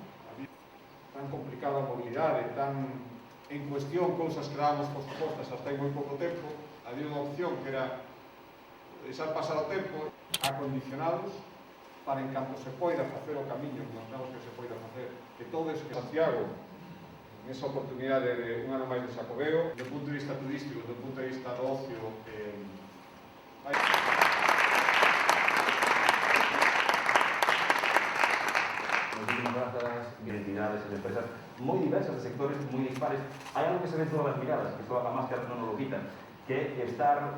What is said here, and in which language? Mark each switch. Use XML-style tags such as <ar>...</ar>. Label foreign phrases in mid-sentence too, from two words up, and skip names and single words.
<gl>Tan complicada a mobilidade, tan en cuestión cousas que dábamos por supostas hasta hai moi pouco tempo, había unha opción que era deixar pasar o tempo, acondicionados para en canto se poida facer o camiño, que imaginamos que se poida facer, que todo eso que Santiago, en esa oportunidade de un ano máis de Xacobeo, do punto de vista turístico, do punto de vista do ocio,</gl> <es>Muchísimas gracias, identidades en empresas muy diversas, de sectores muy dispares. Hay algo que se ve en todas las miradas, que todas las máscaras no nos lo quitan. Que estar...</es>